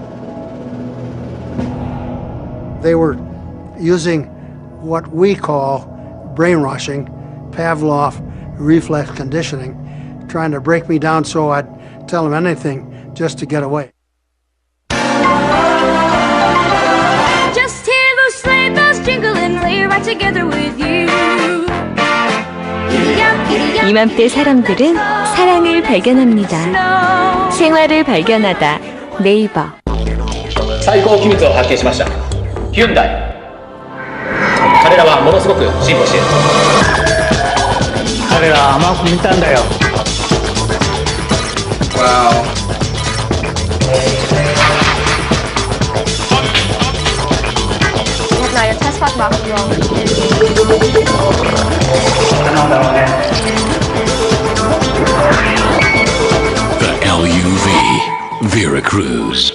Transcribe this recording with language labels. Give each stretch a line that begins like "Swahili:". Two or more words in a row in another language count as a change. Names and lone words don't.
English: They were using what we call brainwashing, Pavlov reflex conditioning, trying to break me down so I'd tell them anything just to get away. Just hear those sleigh bells jingle and lay right together with you.
Korean: 이맘때 사람들은 사랑을 발견합니다. 생활을 발견하다 네이버.
Japanese: 最高機密を発見しました。ヒュンダイ。彼らはものすごく進歩している。彼らは甘く見たんだよ。
English: Wow.
German: Wir hätten eine Testfahrt machen sollen.
English: The LUV Veracruz.